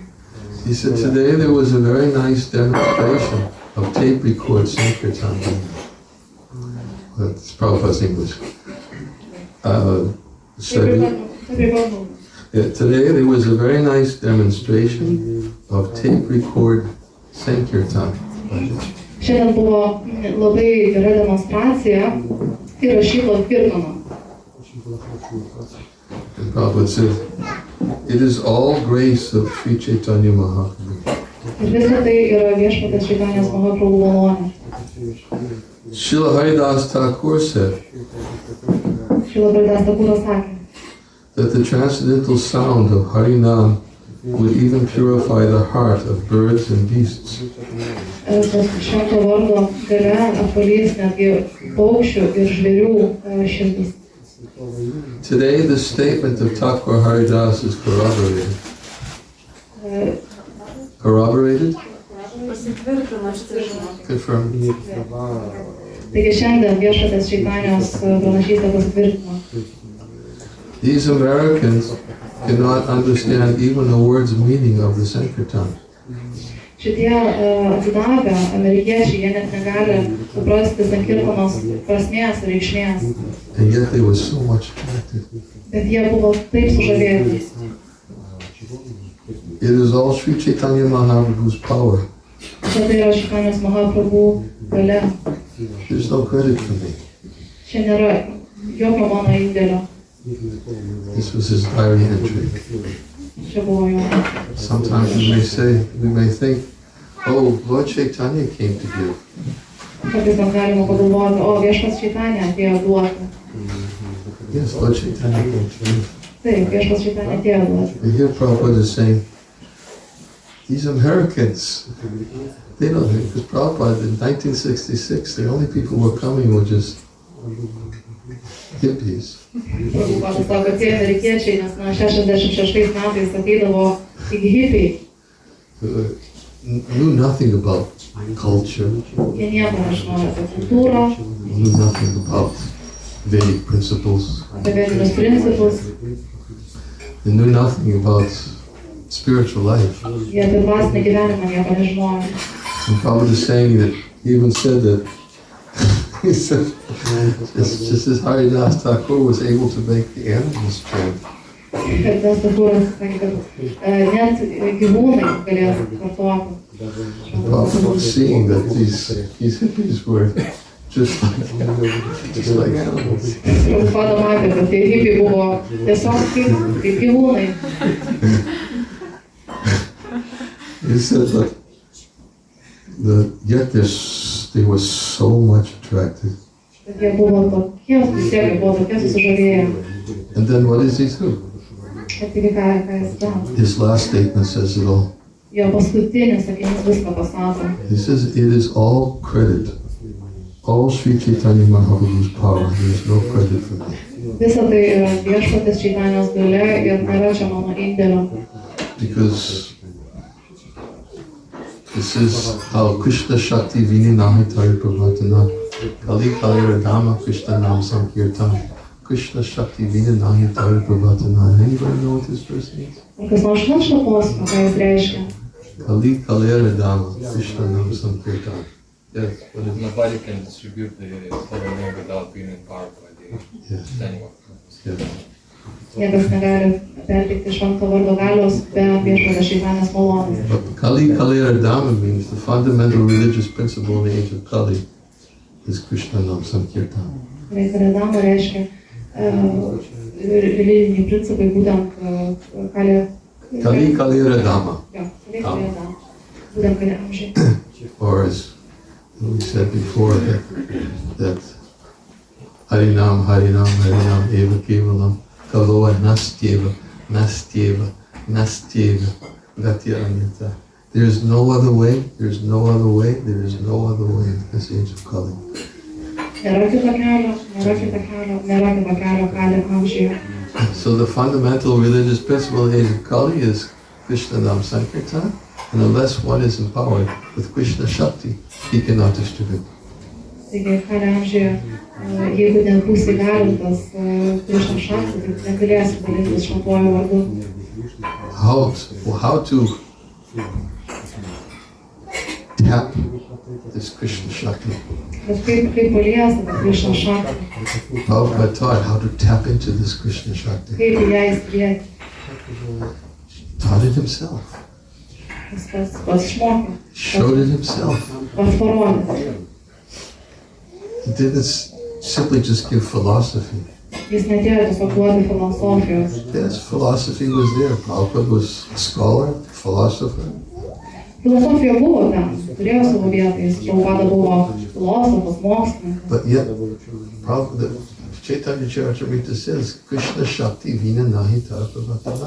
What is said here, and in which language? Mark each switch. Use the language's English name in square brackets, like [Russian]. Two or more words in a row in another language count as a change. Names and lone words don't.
[English] He said, today there was a very nice demonstration of tape record Sankirtan. That's Prabhupada's English. Today there was a very nice demonstration of tape record Sankirtan. [Lithuanian] Šiandien buvo labai gera demonstracija įrašyto kirtano. [English] And Prabhupada said, it is all grace of Sri Chaitanya Mahaprabhu. [Lithuanian] Ir visa tai yra viešpatės Čaitanijos Mahaprabhu malonė. [English] Srila Haridas Thakur said [Lithuanian] Šrila Haridas Thakuras sakė, [English] that the transcendental sound of Harinam would even purify the heart of birds and beasts. [Lithuanian] kad švento vardo galia apvalys netgi paukščių ir žvėrių širdis. [English] Today the statement of Thakur Haridas is corroborated. Corroborated? Confirmed. [Lithuanian] Taigi šiandien viešpatės Čaitanijos pranašystė pasitvirtino. [English] These Americans cannot understand even a word's meaning of the Sankirtan. [Lithuanian] Šitie atsidavę amerikiečiai, jie net negali suprasti Sankirtanos prasmės ir reikšmės. [English] And yet they were so much attracted. [Lithuanian] Bet jie buvo taip sužavėti. [English] It is all Sri Chaitanya Mahaprabhu's power. [Lithuanian] Čia tai yra Čaitanijos Mahaprabhu galia. [English] There's no credit for me. [Lithuanian] Čia nėra jokio mano indėlio. [English] This was his diary entry. [Lithuanian] Čia buvo jo. [English] Sometimes we may think, oh, Lord Chaitanya came to give. [Lithuanian] Kartais mes galime pagalvoti, o viešpats Čaitanija atėjo duoti. [English] Yes, Lord Chaitanya came to give. [Lithuanian] Taip, viešpats Čaitanija atėjo duoti. [English] And here Prabhupada is saying, these Americans, they don't think, because Prabhupada in 1966, the only people who were coming were just hippies. [Lithuanian] Prabhupada sako, kad tie amerikiečiai, nes 66 metais ateidavo tik hipiai. [English] Knew nothing about culture, [Lithuanian] Jie nieko nežinojo apie kultūrą, [English] knew nothing about Vedic principles, [Lithuanian] apie vedinius principus, [English] they knew nothing about spiritual life. [Lithuanian] jie apie dvasinį gyvenimą nieko nežinojo. [English] And Prabhupada is saying that, he even said that, he said, just as Haridas Thakur was able to make the animals chant, [Lithuanian] Kad tas Thakuras sakė, kad net gyvūnai galės kartuoti. [English] Prabhupada was seeing that these hippies were just like animals. [Lithuanian] Prabhupada matė, kad tie hipiai buvo tiesiog kaip gyvūnai. [English] He said that yet they were so much attracted. [Lithuanian] Kad jie buvo tokie, vis tiek jie buvo tokie susižavėję. [English] And then what does he do? [Lithuanian] Ir taigi ką jis daro? [English] His last statement says it all. [Lithuanian] Jo paskutinis sakinys viską pasako. [English] He says it is all credit. All Sri Chaitanya Mahaprabhu's power. There is no credit for me. [Lithuanian] Visa tai yra viešpatės Čaitanijos galia ir nėra čia mano indėlio. [English] Because this is how [Sanskrit] Krishna Shakti Vini Nahitari Prabhatana Kali Kali Radama Krishna Nam Sankirtan Krishna Shakti Vina Nahitari Prabhatana. [English] Anybody know what this verse means? [Lithuanian] Ar kas nors žino šitą posmą, ką jis reiškia? [Sanskrit] Kali Kali Radama Krishna Nam Sankirtan. [English] Yes, what is it? Nobody can distribute the holy name without being empowered by the Yes. anyone. Yes. [Lithuanian] Niekas negali perteikti švento vardo galios be viešpatės Čaitanijos malonės. [English] But [Sanskrit] Kali Kali Radama [English] means the fundamental religious principle in the age of Kali is Krishna Nam Sankirtan. [Lithuanian] Kaledama reiškia religiniai principai, būtent [Sanskrit] Kali Kali Radama. [Lithuanian] Būtent kali amžiai. [English] Or as we said before, that [Sanskrit] Harinam, Harinam, Harinam, Eva Kevalam, Kaloa nastyeva, nastyeva, nastyeva, gatyanyata. [English] There is no other way, there is no other way, there is no other way in this age of Kali. [Lithuanian] Nėra kito kelio, nėra kito kelio, nėra kito kelio Kali amžiuje. [English] So the fundamental religious principle of the age of Kali is Krishna Nam Sankirtan, and unless one is empowered with Krishna Shakti, he cannot distribute. [Lithuanian] Taigi Kali amžiuje, jeigu nebus įgalintas Krishna Shakti, tai negalėsi dalintis šventuoju vardu. [English] How to tap this Krishna Shakti? [Lithuanian] Bet kaip paliesti tą Krishna Shakti? [English] Prabhupada taught how to tap into this Krishna Shakti. [Lithuanian] Kaip į ją įsilieti? [English] Taught it himself. [Lithuanian] Jis pats išmokė, [English] Showed it himself. [Lithuanian] pats parodė. [English] He didn't simply just give philosophy. [Lithuanian] Jis netėjo tiesiog duoti filosofijos. [English] Yes, philosophy was there. Prabhupada was a scholar, philosopher. [Lithuanian] Filosofija buvo ten, turėjo savo vietą, jis Prabhupada buvo filosofas, mokslininkas. [English] But yet, Prabhupada, Chaitanya Charitamrita says, [Sanskrit] Krishna Shakti Vina Nahi Tarpavatana.